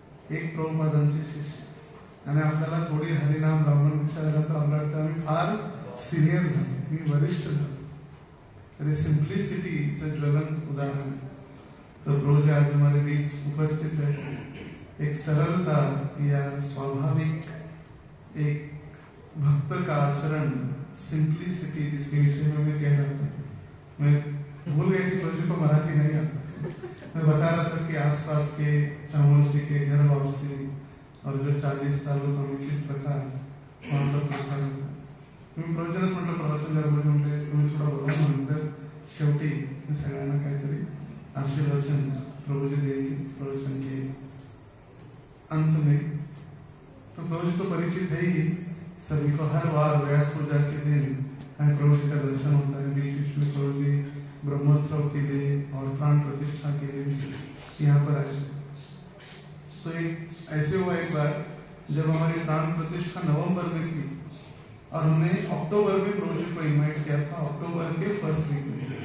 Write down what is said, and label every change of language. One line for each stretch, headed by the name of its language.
Marathi: एक प्रभुपादांचे शिष्य. आणि आपल्याला थोडी हरिनाम लावणं विचारलं तर आपल्याला वाटतं आम्ही फार सिनियर झालो, मी वरिष्ठ झालो. तरी सिम्प्लिसिटीचं ज्वलंत उदाहरण.
Hindi: तर प्रभूजी आज हमारे बीच उपस्थित है. एक सरलता या स्वाभाविक एक भक्त का आचरण, सिंप्लिसिटी, जिसके विषय में मैं कह रहा था. मैं भूल गया कि प्रभु को मराठी नहीं आता. मैं बता रहा था कि आसपास के चामोर्शी के घर वापसी और जो 40 तालुका में किस प्रकार वहां पर प्रचार होता.
Marathi: मी प्रवचनच म्हटलं, प्रवचन दरम्यान म्हणजे तुम्ही थोडा बोला नंतर शेवटी सगळ्यांना काहीतरी आशीर्वचन प्रभुजी
Hindi: देंगे प्रवचन के अंत में. तो प्रभुजी तो परिचित है ही सभी को. हर बार व्यास पूजा के दिन हमें प्रभुजी का दर्शन होता है. बीच में प्रभुजी ब्रह्मोत्सव के लिए और प्राण प्रतिष्ठा के लिए यहाँ पर आए. तो एक ऐसे हुआ एक बार जब हमारी प्राण प्रतिष्ठा नवंबर में थी और हमने अक्टूबर में प्रभुजी को इनवाइट किया था, अक्टूबर के फर्स्ट वीक में.